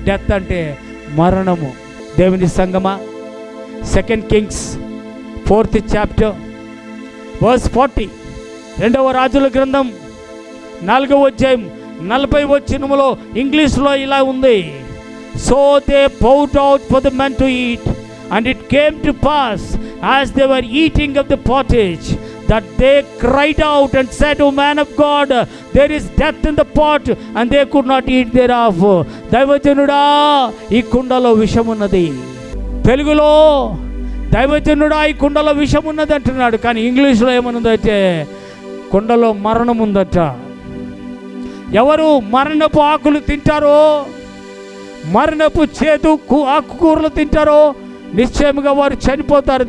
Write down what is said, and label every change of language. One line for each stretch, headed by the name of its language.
Telugu: Death అంటే మరణము. దేవుని సంగమా,
English: 2 Kings 4th chapter verse 40,
Telugu: 2వ రాజుల గ్రంథం 4వ అధ్యాయం 40వ వచనములో ఇంగ్లీష్లో ఇలా ఉంది.
English: So they poured out for the men to eat, and it came to pass as they were eating of the pottage that they cried out and said, O man of God, there is death in the pot, and they could not eat thereof.
Telugu: దైవజనుడా, ఈ కుండలో విషమున్నది. తెలుగులో దైవజనుడా, ఈ కుండలో విషం ఉన్నది అంటున్నాడు, కానీ ఇంగ్లీష్లో ఏమన్నదంటే కుండలో మరణం ఉందట. ఎవరు మరణపు ఆకులు తింటారో, మరణపు చేదు ఆకుకూరలు తింటారో నిశ్చయముగా వారు చనిపోతారు.